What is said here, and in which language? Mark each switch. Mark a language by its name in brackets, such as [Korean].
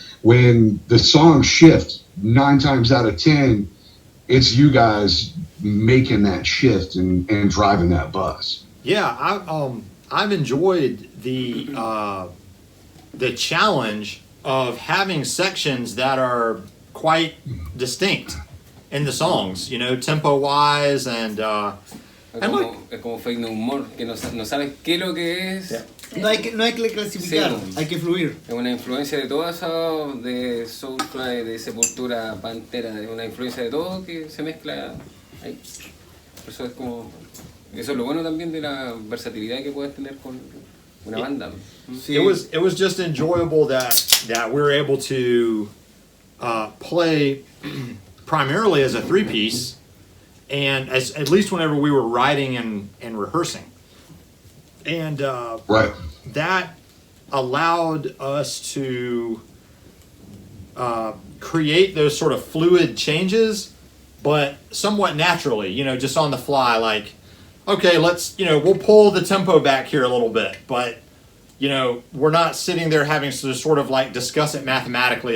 [English] When the songs shift, 9 times out of 10, it's you guys making that shift and driving that bus. Yeah, I've enjoyed the challenge of having sections that are quite distinct in the songs, tempo wise and [Spanish] es como fake no humor, que no sabes qué es lo que es. [English] Yeah. [Spanish] No hay que clasificar, hay que fluir. Es una influencia de todo eso, de Soulfly, de Sepultura, Pantera, de una influencia de todo que se mezcla ahí. Eso es lo bueno también de la versatilidad que puedes tener con una banda. Sí. [English] It was just enjoyable that we were able to play primarily as a 3-piece, and at least whenever we were writing and rehearsing. And right. That allowed us to create those sort of fluid changes, but somewhat naturally, just on the fly, like, okay, let's, we'll pull the tempo back here a little bit, but, we're not sitting there having to sort of like discuss it mathematically.